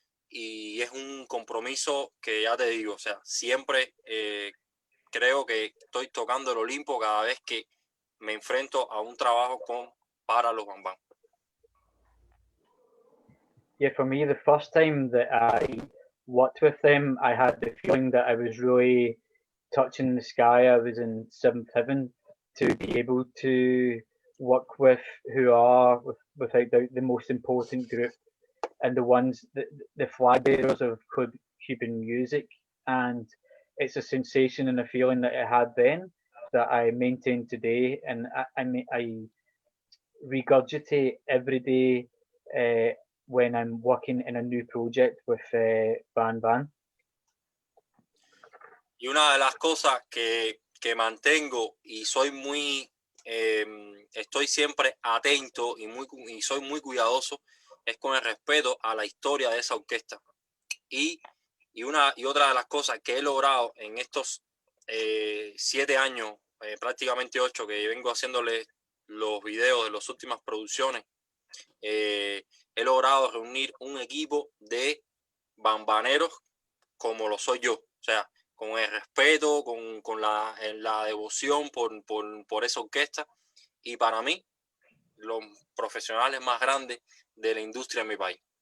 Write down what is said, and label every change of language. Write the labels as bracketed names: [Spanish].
[Spanish] Y es un compromiso que ya te digo, o sea, siempre creo que estoy tocando el Olimpo cada vez que me enfrento a un trabajo para Los Bamban. [English] Yeah, for me, the first time that I worked with them, I had the feeling that I was really touching the sky. I was in seventh heaven to be able to work with who are, without doubt, the most important group and the ones, the flag bearers of Cuban music. And it's a sensation and a feeling that I had then that I maintain today, and I regurgitate every day when I'm working in a new project with Van Van. [Spanish] Y una de las cosas que mantengo y soy muy, estoy siempre atento y soy muy cuidadoso es con el respeto a la historia de esa orquesta. Y otra de las cosas que he logrado en estos 7 años, prácticamente 8, que vengo haciéndole los videos de las últimas producciones, he logrado reunir un equipo de bambaneros como lo soy yo, o sea, con el respeto, con la devoción por esa orquesta, y para mí los profesionales más grandes de la industria en mi país.